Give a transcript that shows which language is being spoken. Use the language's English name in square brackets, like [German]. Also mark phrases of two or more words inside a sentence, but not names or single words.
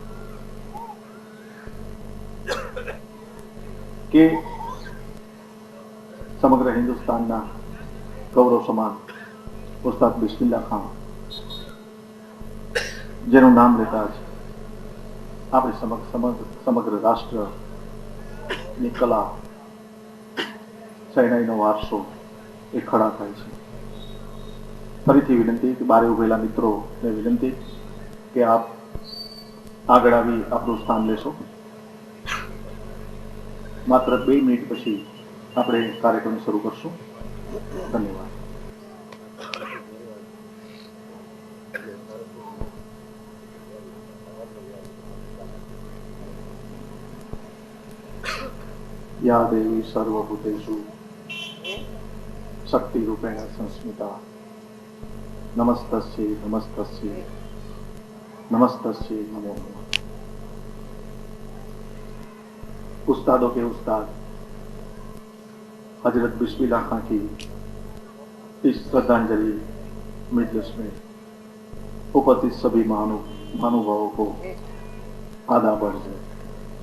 [Gujarati] કે સમગ્ર હિન્દુસ્તાનના ગૌરવ સમાન ઉસ્તાદ બિસ્મિલ્લાહ ખાન જેનું નામ લેતા જ આપણે સમગ્ર રાષ્ટ્રની કલા, શહેનાઈનો વારસો એ ખડા થાય છે। ફરીથી વિનંતી કે બારે ઉભેલા મિત્રોને વિનંતી કે આપ આગળ આવી આપણું સ્થાન લેશો। માત્ર 2 મિનિટ પછી આપણે કાર્યક્રમ શરૂ કરશું। ધન્યવાદ। [Sanskrit] या देवी सर्वभूतेषु शक्ति रूपेण संस्मिता नमस्तस्यै नमस्तस्यै नमस्तस्यै नमो नमः। [Hindi] उस्तादों के उस्ताद हजरत बिस्मिल्लाह खान की इस श्रद्धांजलि मजलिस में उपस्थित सभी महानुभावों को आदाब अर्ज़ है।